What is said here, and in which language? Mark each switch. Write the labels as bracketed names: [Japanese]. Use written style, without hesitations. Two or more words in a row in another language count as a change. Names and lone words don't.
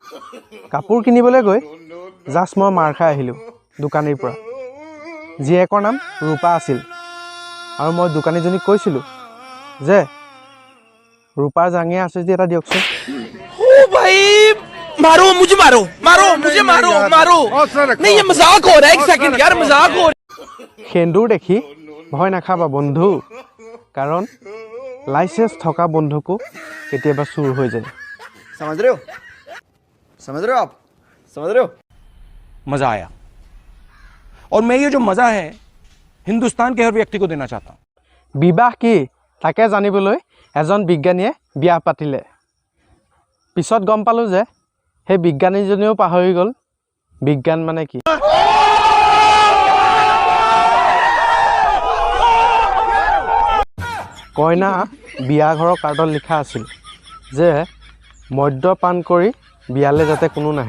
[Assamese] কাপোৰ কিনিবলৈ গৈ জাষ্ট মই মাৰ খাই আহিলোঁ দোকানীৰ পৰা। জীয়েকৰ নাম ৰূপা আছিল আৰু মই দোকানীজনীক কৈছিলোঁ যে ৰূপাৰ জাঙিয়া আছে যদি এটা দিয়কচোন। [Hindi] ओ भाई मारो मुझे मारो मारो मुझे मारो मारो नहीं ये मजाक हो रहा है एक सेकंड यार मजाक हो [Assamese] সেন্দুৰ দেখি ভয় নাখাবা বন্ধু, কাৰণ লাইচেন্স থকা বন্ধুকো কেতিয়াবা চুৰ হৈ যায়। [Hindi] समझ रहे हो आप समझ रहे हो मजा आया और मैं ये जो मजा है हिंदुस्तान के हर व्यक्ति को देना चाहता हूँ। [Assamese] বিবাহ কি তাকে জানিবলৈ এজন বিজ্ঞানীয়ে বিয়া পাতিলে। পিছত গম পালোঁ যে সেই বিজ্ঞানীজনীও পাহৰি গ'ল বিজ্ঞান মানে কি। কইনা বিয়া ঘৰৰ কাৰ্ডত লিখা আছিল যে মদ্যপান কৰি বিয়ালৈ যাতে কোনো নাহে।